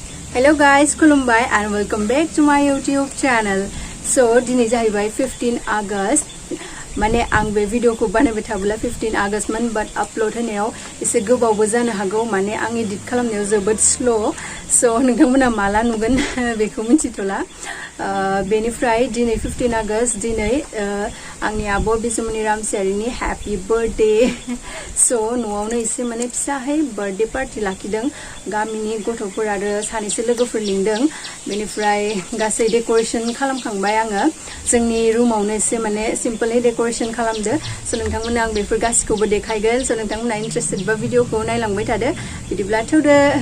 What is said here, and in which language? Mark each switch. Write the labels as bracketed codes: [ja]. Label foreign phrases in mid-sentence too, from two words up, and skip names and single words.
[en] Hello guys, Kulumbai and welcome back to my YouTube channel. So, [brx] dini jahaibai 15 August. माने आं बे भिडियो को बानायबाय थाब्ला 15 आगस्ट मोन बाट आपलोड होनायाव एसे गोबावबो जानो हागौ माने आं एडिट खालामनायाव जोबोद स्लो सो नोंथांमोना माला नुगोन बेखौ मिथिथला बेनिफ्राय दिनै 15 आगस्ट दिनै आंनि आब' बिजमनि रामसियारिनि [en] happy birthday [brx] सो न'आवनो एसे माने फिसाहै बर्थडे पार्टी लाखिदों गामिनि गथ'फोर आरो सानैसो लोगोफोर लिंदों बेनिफ्राय गासै डेकोरेशन खालामखांबाय आङो जोंनि रुमावनो एसे माने सिम्पलै डेकोरेशन खालामदो सो नोंथांमोननो आं बेफोर गासिखौबो देखायगोन सो नोंथांमोना इन्ट्रेस्टेड बा भिडियोखौ नायलांबाय थादो बिदिब्ला थौदो